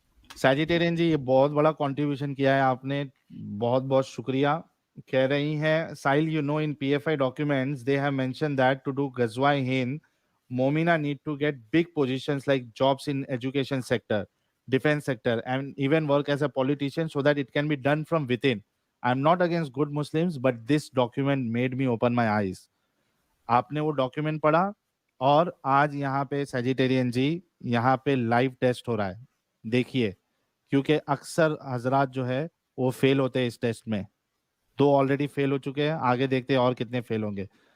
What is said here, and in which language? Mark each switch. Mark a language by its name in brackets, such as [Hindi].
[Hindi] Sagittarian जी, ये बहुत बड़ा कंट्रीब्यूशन किया है आपने, बहुत बहुत शुक्रिया। कह रही हैं साहिल, [English] You know in PFI documents they have mention that to do गजवा हिंद मोमिना need to get big positions like jobs in education sector, defense sector, and even work as a politician so that it can be done from within. I'm not against good Muslims, but this document made me open my eyes. [Hindi] आपने वो document पढ़ा और आज यहाँ पे Sagittarian जी यहाँ पे live test हो रहा है, देखिए, क्योंकि अक्सर हजरात जो है वो फेल होते हैं इस टेस्ट में। 2 ऑलरेडी फेल हो चुके हैं, आगे देखते हैं और कितने फेल होंगे।